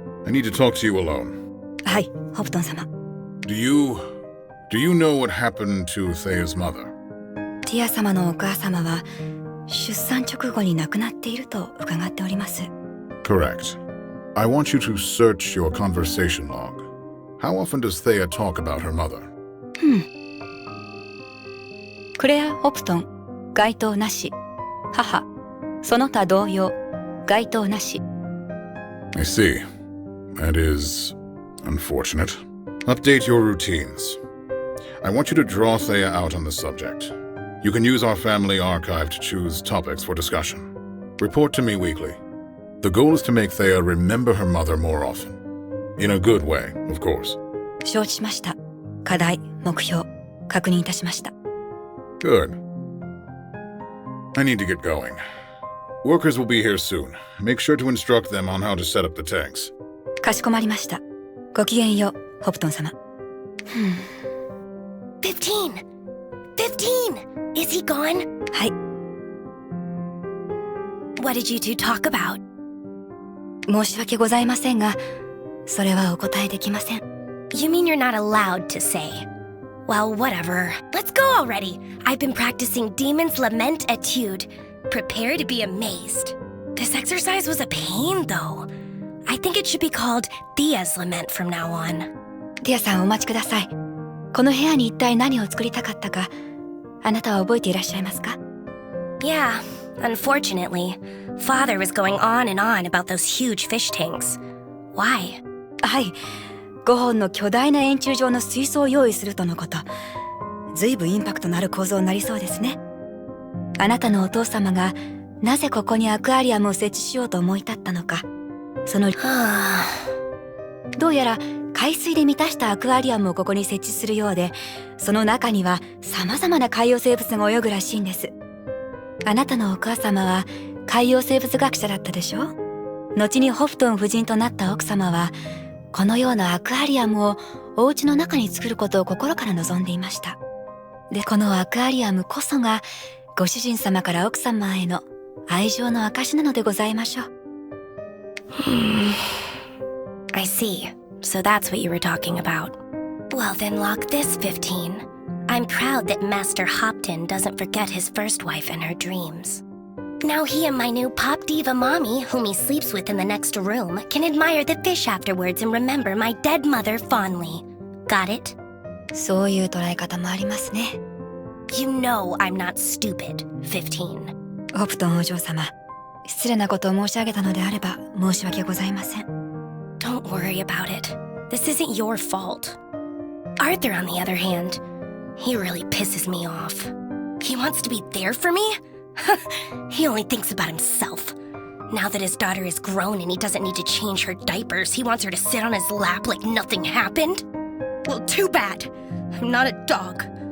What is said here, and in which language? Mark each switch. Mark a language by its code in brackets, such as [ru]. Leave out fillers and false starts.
[en] I need to talk to you alone. [ja] はいホプトン様 [en] Do you know what happened to Thea's mother? [ja] ティア様のお母様は出産直後に亡くなっていると伺っております [en] Correct. I want you to search your conversation log. How often does Thea talk about her mother? [ja] クレア・ホプトン該当なし母その他同様該当なし [en] I see. That is unfortunate. Update your routines. I want you to draw Thea out on the subject. You can use our family archive to choose topics for discussion. Report to me weekly. The goal is to make Thea remember her mother more often. In a good way, of course. [ja] 承知しました課題目標確認いたしました [en] Good. I need to get going. Workers will be here soon. Make sure to instruct them on how to set up the tanks. [ja] かしこまりましたごきげんようホプトン様 [en] 15! 15! Is he gone? [ja] はい [en] What did you two talk about? [ja] 申し訳ございませんがそれはお答えできません [en] You mean you're not allowed to say? Well, whatever. Let's go already. I've been practicing Demon's Lament Etude. Prepare to be amazed. This exercise was a pain, though. I think it should be called Thea's Lament from now on. [ja] ティアさんお待ちくださいこの部屋に一体何を作りたかったかあなたは覚えていらっしゃいますか [en] Yeah, unfortunately. Father was going on and on about those huge fish tanks. Why? [ja] はい5本の巨大な円柱状の水槽を用意するとのことずいぶんインパクトのある構造になりそうですねあなたのお父様がなぜここにアクアリアムを設置しようと思い立ったのかそのどうやら海水で満たしたアクアリアムをここに設置するようで、その中には様々な海洋生物が泳ぐらしいんです。あなたのお母様は海洋生物学者だったでしょ。後にホフトン夫人となった奥様はこのようなアクアリアムをお家の中に作ることを心から望んでいました。で、このアクアリアムこそがご主人様から奥様への愛情の証なのでございましょう。 [en] I see. So that's what you were talking about. Well then lock this, 15. I'm proud that Master Hopton doesn't forget his first wife and her dreams. Now he and my new pop diva mommy, whom he sleeps with in the next room, can admire the fish afterwards and remember my dead mother fondly. Got it? [ja] そういう捉え方もありますね。 [en] You know I'm not stupid, 15. [ja] ホプトンお嬢様、失礼なことを申し上げたのであれば申し訳ございません。 [en] Don't worry about it. This isn't your fault. Arthur, on the other hand, he really pisses me off. He wants to be there for me? He only thinks about himself. Now that his daughter is grown and he doesn't need to change her diapers, he wants her to sit on his lap like nothing happened? Well, too bad. I'm not a dog.